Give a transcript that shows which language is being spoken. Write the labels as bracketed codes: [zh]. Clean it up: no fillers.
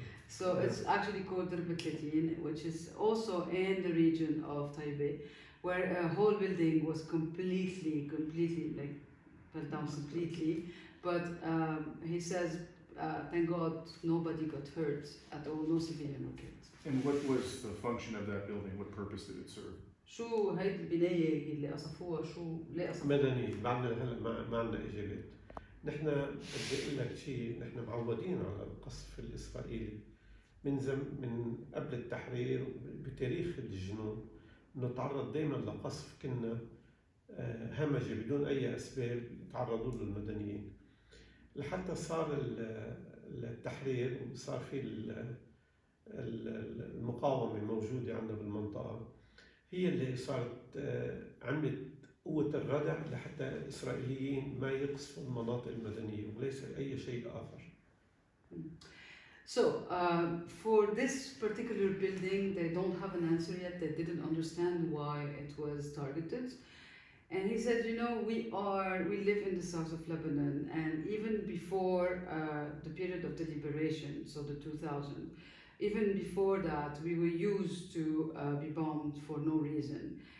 [en] So it's actually called رب 30, which is also in the region of Taybeh, where a whole building was completely like fell down completely. But he says, thank God, nobody got hurt at all, no civilian were killed. And what was the function of that building? What purpose did it serve? [ar] شو هيدي البناية اللي قصفوها شو ليه قصفوها؟ مدني، بعدنا هلا ما عندنا إجابات. نحن بدي أقول لك شيء، نحن معودين على القصف الإسرائيلي من قبل التحرير بتاريخ الجنون، نتعرض دائما لقصف كنا همجي بدون أي أسباب يتعرضوا له المدنيين. لحتى صار التحرير وصار في المقاومة موجودة عندنا بالمنطقة، هي اللي صارت عملت قوة الردع لحتى الإسرائيليين ما يقصفوا المناطق المدنية وليس أي شيء آخر. [en] So, for this particular building, they don't have an answer yet. They didn't understand why it was targeted. And he said, you know, we live in the south of Lebanon, and even before the period of the liberation, so the 2000, even before that, we were used to be bombed for no reason.